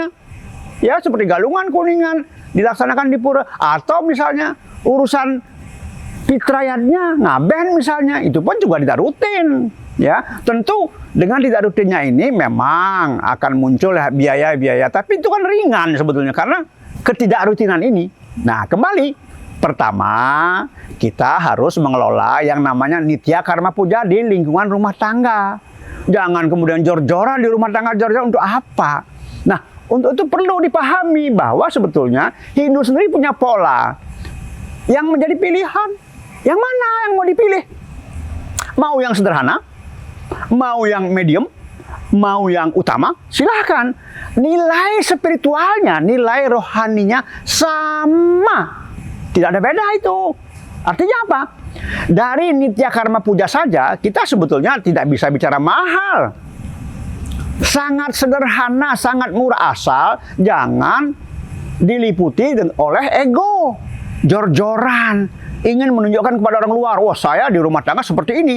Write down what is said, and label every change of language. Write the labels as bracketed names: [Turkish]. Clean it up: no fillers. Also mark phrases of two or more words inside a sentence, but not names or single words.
[Indonesian] Ya, seperti Galungan Kuningan dilaksanakan di pura, atau misalnya urusan fitrayatnya, ngaben misalnya, itu pun juga tidak rutin. Ya, tentu dengan tidak rutinnya ini memang akan muncul biaya-biaya, tapi itu kan ringan sebetulnya karena ketidakrutinan ini. Nah, kembali, pertama kita harus mengelola yang namanya [Sanskrit] nitya karma puja [Indonesian] di lingkungan rumah tangga. Jangan kemudian jor-joran di rumah tangga, jor-joran untuk apa? Nah, untuk itu perlu dipahami bahwa sebetulnya Hindu sendiri punya pola yang menjadi pilihan. Yang mana yang mau dipilih? Mau yang sederhana? Mau yang medium, mau yang utama, silahkan. Nilai spiritualnya, nilai rohaninya sama. Tidak ada beda itu. Artinya apa? Dari [Sanskrit] nitya karma puja [Indonesian] saja, kita sebetulnya tidak bisa bicara mahal. Sangat sederhana, sangat murah, asal jangan diliputi oleh ego. Jor-joran. Ingin menunjukkan kepada orang luar, wah saya di rumah tangga seperti ini.